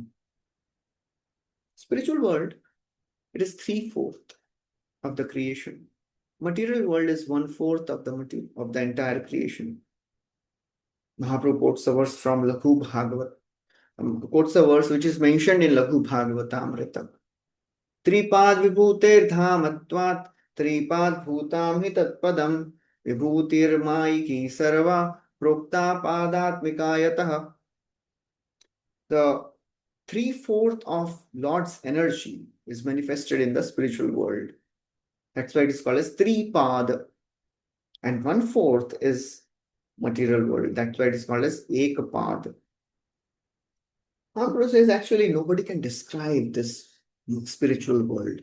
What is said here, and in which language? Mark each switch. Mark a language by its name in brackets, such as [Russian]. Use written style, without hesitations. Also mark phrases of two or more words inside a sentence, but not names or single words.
[English] Spiritual world, it is 3/4 of the creation. Material world is 1/4 of the entire creation. Mahaprabhu quotes a verse from Lakhu Bhagavat. Quotes a verse which is mentioned in Lakhu Bhagavatamrita. [Sanskrit] त्रिपाद् विभूतिर् धामत्वात् त्रिपाद् भूतं हि तत्पदम् विभूतिर् मायिकी सर्वा प्रोक्ता पादात्मिका यतः. [English] The 3/4 of Lord's energy is manifested in the spiritual world. That's why it is called as Tripad. And 1/4 is material world. That's why it is called as Ekapad. Mahaprabhu says actually nobody can describe this spiritual world.